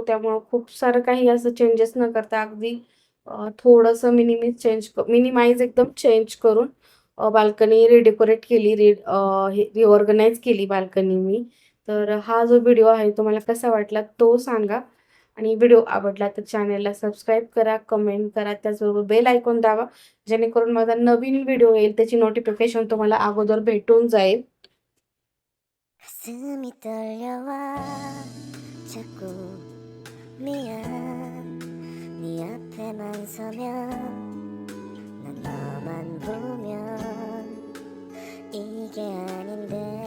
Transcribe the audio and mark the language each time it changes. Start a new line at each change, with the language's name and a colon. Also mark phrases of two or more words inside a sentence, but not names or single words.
Marathi: त्यामुळं खूप सारं काही असं चेंजेस न करता अगदी थोडंसं मिनिमाइज एकदम चेंज करून
English: balcony redecorate
Marathi: केली, रिऑर्गनाइज केली बाल्कनी मी. तर हा जो व्हिडिओ आहे तुम्हाला कसा वाटला तो सांगा. आणि व्हिडिओ आवडला तर चॅनलला सबस्क्राईब करा, कमेंट करा, त्याचबरोबर
English: bell icon
Marathi: दाबा जेणेकरून माझा नवीन व्हिडिओ येईल त्याची नोटिफिकेशन तुम्हाला अगोदर भेटून जाईल.
Korean: 가슴이 떨려와 자꾸 미안 네 앞에만 서면 난 너만 보면 이게 아닌데